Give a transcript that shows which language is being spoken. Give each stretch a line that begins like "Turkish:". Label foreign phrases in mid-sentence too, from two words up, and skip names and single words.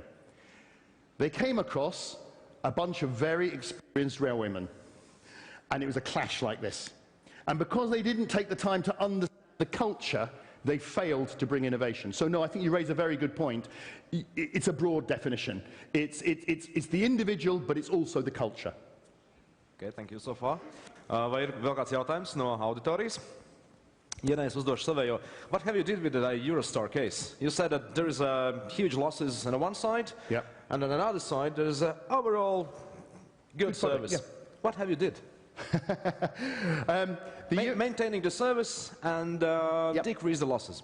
English: They came across a bunch of very experienced railwaymen, and it was a clash like this. And because they didn't take the time to understand the culture, they failed to bring innovation. So no, I think you raise a very good point. It's a broad definition. It's the individual, but it's also the culture. Okay, thank you so far.
Latvian: Vai ir vēl kāds jautājums no auditorijas? Ja ne, es uzdošu savējo.
English: What have you did with the Eurostar case? You said that there is huge losses on one side, yep. And on another side there is overall good service. Yeah. What have you did? Maintaining the service and yep. decrease the losses.